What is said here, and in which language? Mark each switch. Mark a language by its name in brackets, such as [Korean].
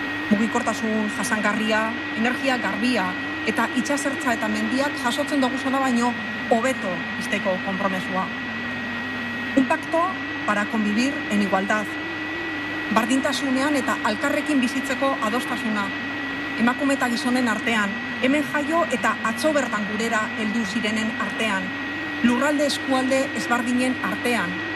[Basque] Mugikortasun jasangarria, energia garbia eta itsasertza eta mendiak jasotzen dugusona baino hobeto izteko konpromisoa. [Spanish] Un pacto para convivir en igualdad. [Basque] Bardintasunean eta alkarrekin bizitzeko adostasuna. Emakume eta gizonen artean, hemen jaio eta atzo bertan gurera heldu zirenen artean, lurralde eskualde ezberdinen artean.